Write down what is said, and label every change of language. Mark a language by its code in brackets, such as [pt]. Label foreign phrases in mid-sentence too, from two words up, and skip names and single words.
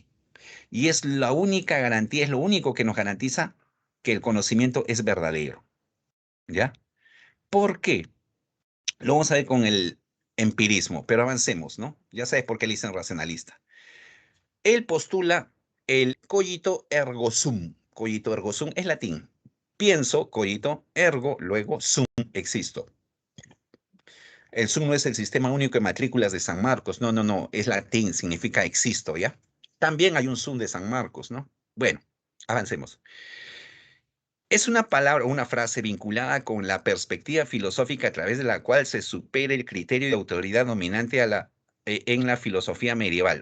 [es] Y es la única garantía, es lo único que nos garantiza que el conocimiento es verdadero. ¿Ya? ¿Por qué? Lo vamos a ver con el empirismo, pero avancemos, ¿no? Ya sabes por qué le dicen racionalista. Él postula el [la] cogito ergo sum. Cogito ergo sum [es] es latín. Pienso, [la] cogito, ergo, [es] luego sum, existo. El SUM no es el Sistema Único de Matrículas de San Marcos. No, no, no. Es latín, significa existo, ¿ya? También hay un SUM de San Marcos, ¿no? Bueno, avancemos. Es una palabra o una frase vinculada con la perspectiva filosófica a través de la cual se supera el criterio de autoridad dominante en la filosofía medieval.